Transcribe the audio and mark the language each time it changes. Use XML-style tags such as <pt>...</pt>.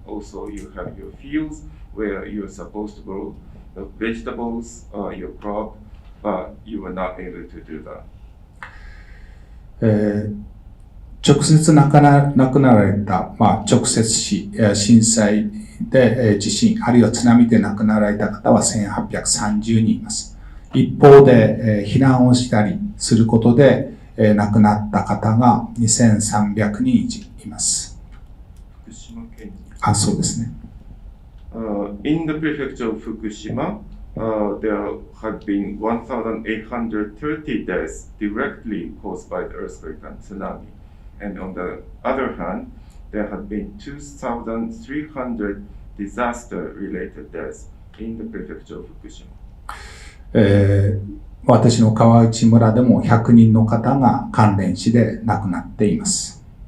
<en>Also, you have your fields where you're supposed to grow the vegetables, your crop, but you were not able to do that.</en> <ja>直接亡くなられた、直接死、震災で地震、あるいは津波で亡くなられた方は1830人います。一方で、避難をしたりすることで、亡くなった方が2300人います。福島県に。そうですね。</ja> <en>In the prefecture of Fukushima, there had been 1,830 deaths directly caused by the earthquake and tsunami. And on the other hand, there had been 2,300 disaster-related deaths in the prefecture of Fukushima.</en> <ja>私の川内村でも100人の方が関連死で亡くなっています。</ja>